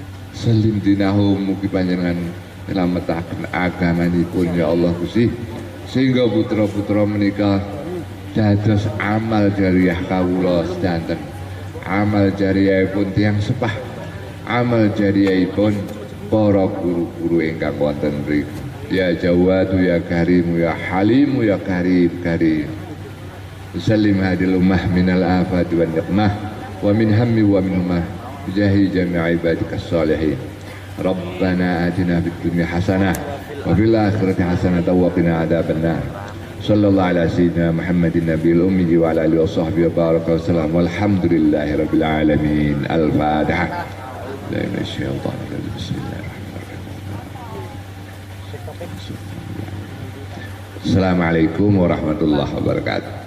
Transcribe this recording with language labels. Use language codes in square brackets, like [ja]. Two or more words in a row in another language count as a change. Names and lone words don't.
[ar] سلم دينهم, [jv] mugi panjenengan nyelametaken agamanipun ya Allah Gusti, sehingga putra-putra menika dados amal jariyah kawula sedanten, amal jariyahipun tiyang sepah, amal jariyahipun para guru-guru ingkang wonten mriku. [ar] يا جواد يا كريم يا حليم يا كريم كريم. سلم هذه الأمة من الآفات والنقمة ومن هم ومن أمة بجاه جميع عبادك الصالحين. ربنا آتنا في الدنيا حسنة وفي الآخرة حسنة وقنا عذاب النار. صلى الله على سيدنا محمد النبي الأمي وعلى آله وصحبه وبارك وسلم. والحمد لله رب العالمين. الفاتحة. لا إله إلا الله. بسم الله الرحمن الرحيم. السلام عليكم ورحمة الله وبركاته.